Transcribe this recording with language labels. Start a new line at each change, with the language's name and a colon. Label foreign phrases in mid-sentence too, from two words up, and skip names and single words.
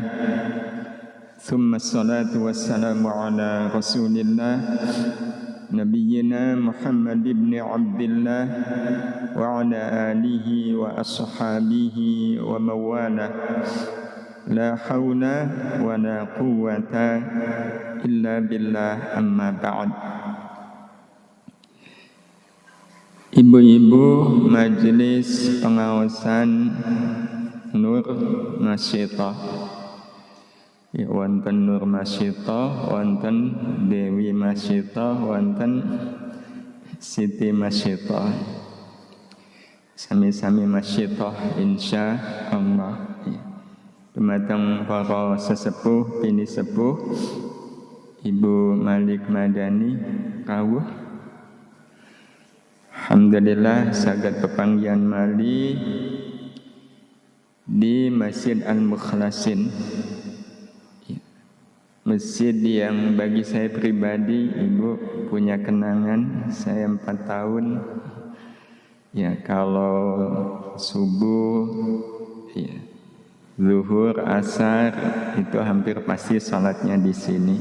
Arabic: ثم الصلاة والسلام على رسول الله نبينا محمد بن عبد الله وعلى آله وأصحابه وموالاه. لا حول ولا قوة إلا بالله، أما بعد.
Javanese: Ibu-ibu Majelis Pengawasan Nur Masyitah, wonten Nur Masyitah, wonten Dewi Masyitah, wonten Siti Masyitah. Sami-sami Masyitah
Arabic: إن شاء الله.
Javanese: Dumateng para sesepuh, bini sepuh, Ibu Malik Madani rawuh. Alhamdulillah saged pepanggihan mali di Masjid Al-Mukhlasin.
Indonesian: Masjid yang bagi saya pribadi, Ibu punya kenangan. Saya 4 tahun. Ya, kalau subuh, ya, zuhur, asar itu hampir pasti salatnya di sini.